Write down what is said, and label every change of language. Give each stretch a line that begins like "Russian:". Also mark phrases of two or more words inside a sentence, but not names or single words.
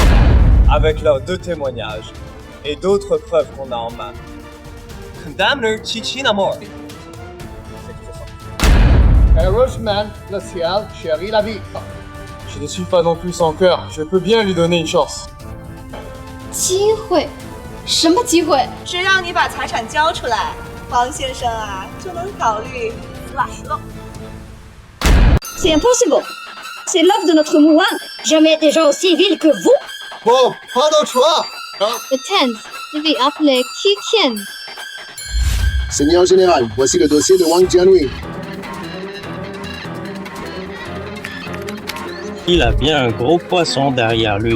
French: Avec leurs 2 témoignages et d'autres preuves qu'on a en main. Condamne Chi-Chin à mort. Heureusement, le ciel chérit la vie. Je ne suis pas non plus sans cœur. Je peux bien lui donner une chance.
Chinese: 机会？什么机会？只要你把财产交出来，王先生啊，就能考虑实打实了。
French: C'est impossible. C'est l'œuvre de notre moine. Jamais des gens aussi vils que vous. Bon, pas d'autre choix. Le 10th, je vais appeler Qi Qian. Seigneur général, voici le dossier de Wang Jianwei. Il a bien un gros poisson derrière lui.